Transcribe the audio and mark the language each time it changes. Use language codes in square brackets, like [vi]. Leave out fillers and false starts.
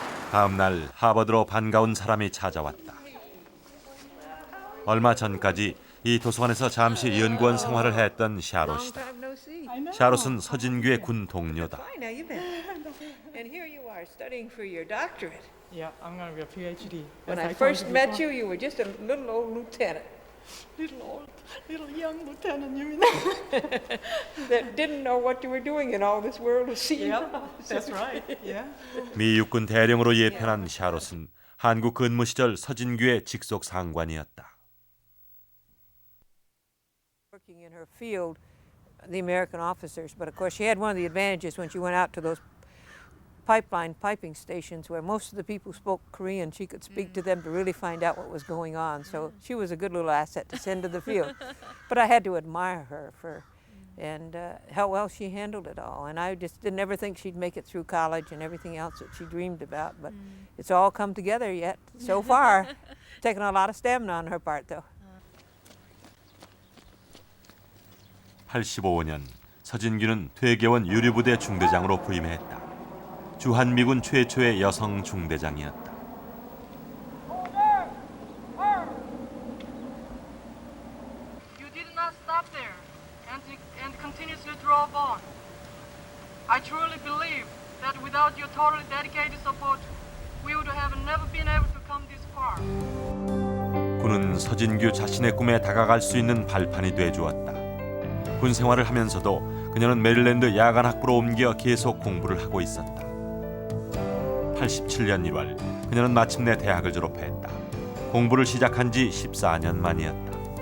[ko] 다음 날 하버드로 반가운 사람이 찾아왔다. 얼마 전까지 이 도서관에서 잠시 연구원 생활을 했던 샤롯이다. 샤롯은 서진규의 군 동료다. [en] And here you are studying for your doctorate. Yeah, I'm gonna be a PhD. When I first met you, you were just a little old lieutenant. Little young lieutenant, you mean? That didn't know what you were doing in all this world of sea. Yep, that's right. Yeah. [ko] 미 육군 대령으로 예편한 샤롯은 한국 근무 시절 서진규의 직속 상관이었다. [en] Working in her field, the American officers, but of course she had one of the advantages when she went out to those piping stations where most of the people spoke Korean. She could speak to them to really find out what was going on. So she was a good little asset to send to the field. But I had to admire her for and how well she handled it all. And I just didn't ever think she'd make it through college and everything else that she dreamed about. But it's all come together yet so far. Taken a lot of stamina on her part, though. [ko] 85년 서진규는 퇴계원 유류부대 중대장으로 부임했다. 주한미군 최초의 여성 중대장이었다. [en] You did not stop there and continuously drove on. I truly believe that without your totally dedicated support, we would have never been able to come this far. [ko] 군은 서진규 자신의 꿈에 다가갈 수 있는 발판이 돼주었다. 군 생활을 하면서도 그녀는 메릴랜드 야간 학부로 옮겨 계속 공부를 하고 있었다. 87년 1월 그녀는 마침내 대학을 졸업했다. 공부를 시작한 지 14년 만이었다.